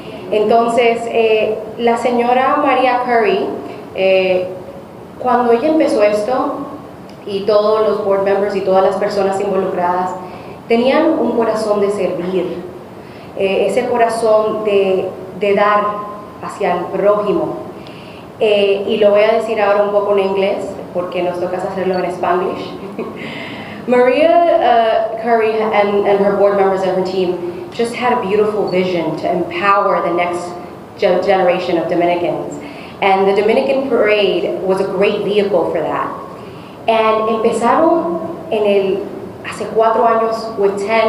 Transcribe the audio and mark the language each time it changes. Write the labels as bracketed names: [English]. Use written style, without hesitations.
[Spanish] Entonces, la señora María Curie, cuando ella empezó esto, y todos los [English] board members [Spanish] y todas las personas involucradas, tenían un corazón de servir, ese corazón de dar hacia el prójimo. Y lo voy a decir ahora un poco en inglés, porque nos toca hacerlo en Spanglish. [English] Maria Curie and her board members and her team just had a beautiful vision to empower the next generation of Dominicans. And the Dominican Parade was a great vehicle for that. And [Spanish] empezaron hace 4 años [English] with $10,000.